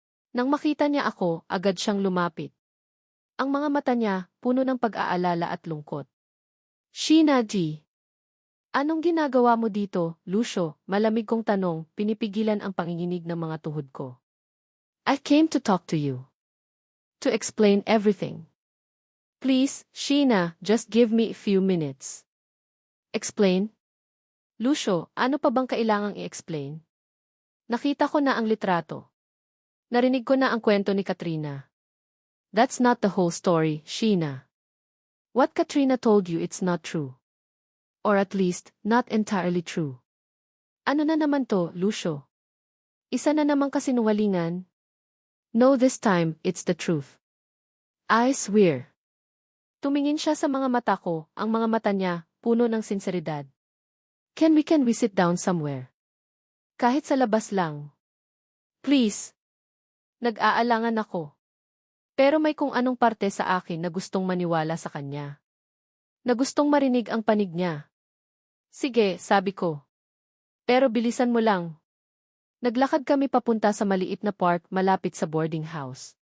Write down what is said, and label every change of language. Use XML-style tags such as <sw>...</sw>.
<tl>Nang makita niya ako, agad siyang lumapit. Ang mga mata niya, puno ng pag-aalala at lungkot. Sheena G. Anong ginagawa mo dito, Lucio? Malamig kong tanong, pinipigilan ang panginginig ng mga tuhod ko.</tl> <en>I came to talk to you. To explain everything. Please, Sheena, just give me a few minutes.</en> <tl>Explain? Lucio, ano pa bang kailangang i-explain? Nakita ko na ang litrato. Narinig ko na ang kwento ni Katrina.</tl> <en>That's not the whole story, Sheena. What Katrina told you it's not true. Or at least, not entirely true.</en> <tl>Ano na naman to,</tl> <en>Lucio?</en> <tl>Isa na namang kasinungalingan?</tl> <en>No, this time, it's the truth. I swear.</en> <tl>Tumingin siya sa mga mata ko, ang mga mata niya, puno ng sinseridad.</tl> <en>Can we sit down somewhere?</en> <tl>Kahit sa labas lang. Please. Nag-aalangan ako. Pero may kung anong parte sa akin na gustong maniwala sa kanya. Na gustong marinig ang panig niya. Sige, sabi ko. Pero bilisan mo lang. Naglakad kami papunta sa maliit na park malapit sa boarding house.</tl>